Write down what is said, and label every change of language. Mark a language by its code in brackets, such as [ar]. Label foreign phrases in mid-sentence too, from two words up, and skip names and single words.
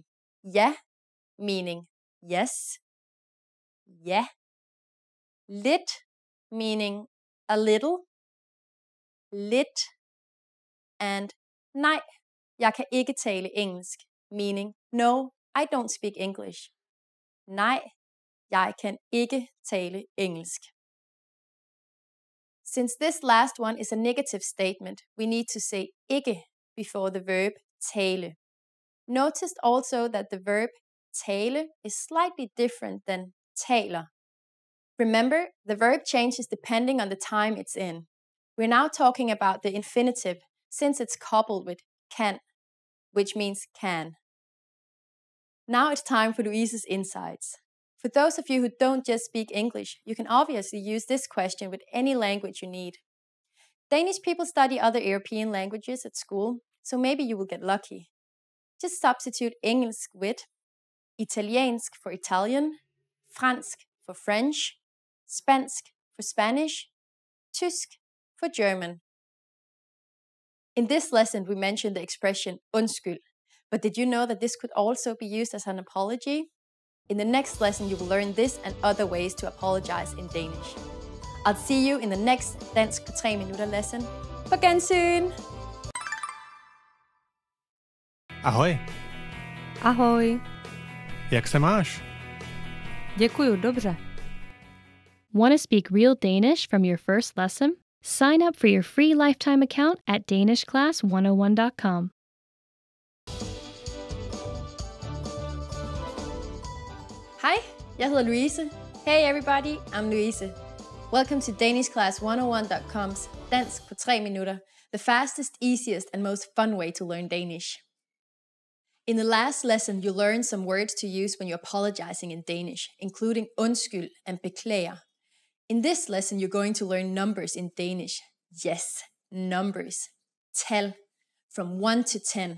[en] Ja, meaning yes. [da] Ja. Lidt, [en] meaning a little, lidt, and [da] nej, jeg kan ikke tale engelsk, [en] meaning no, I don't speak English. [da] Nej, jeg kan ikke tale engelsk. [en] Since this last one is a negative statement, we need to say ikke before the verb tale. Notice also that the verb tale is slightly different than taler. Remember, the verb changes depending on the time it's in. We're now talking about the infinitive since it's coupled with kan, which means can. Now it's time for Louise's insights. For those of you who don't just speak English, you can obviously use this question with any language you need. Danish people study other European languages at school, so maybe you will get lucky. Just substitute engelsk with italiensk for Italian, fransk for French, spansk for Spanish, tysk for German. In this lesson, we mentioned the expression undskyld, but did you know that this could also be used as an apology? In the next lesson, you will learn this and other ways to apologize in Danish. I'll see you in the next Dansk på 3 minutter lesson. [da] På gensyn! [cs] Ahoj, Ahoj. jak se máš? Děkuju, dobře. [en] Want to speak real Danish from your first lesson? Sign up for your free lifetime account at danishclass101.com. [da] Hej, jeg hedder Louise. [en] Hey everybody, I'm Louise. Welcome to danishclass101.com's Dansk på 3 minutter, the fastest, easiest, and most fun way to learn Danish. In the last lesson, you learned some words to use when you're apologizing in Danish, including undskyld and beklager. In this lesson, you're going to learn numbers in Danish. Yes, numbers. Tal, from 1 to 10.